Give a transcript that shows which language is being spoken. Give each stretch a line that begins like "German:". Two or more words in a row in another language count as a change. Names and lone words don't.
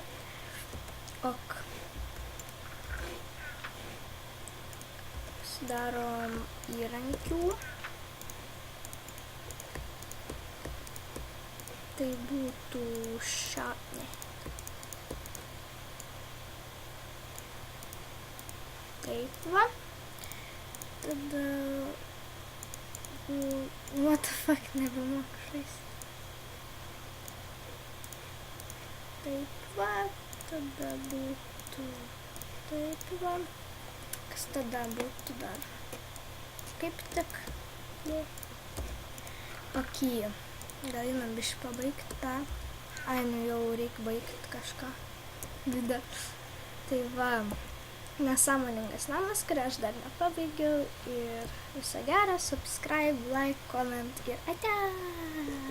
Lithuanian: Ok. Darom įrankių. Tai būtų šatnė. Taip va. Tada...
English: What the fuck,
Lithuanian: nebemoku žaisti. Taip va. Tada būtų... Taip va. Kas tada būtų dar? Kaip tik? Ok. Gal einam biškį pabaigti tą. Ai, nu jau reikia baigti kažką. Video. Tai va. Nesąmoningas namas, kurį aš dar nepabaigiau. Ir viso gero.
English: Subscribe, like, comment
Lithuanian: ir ate!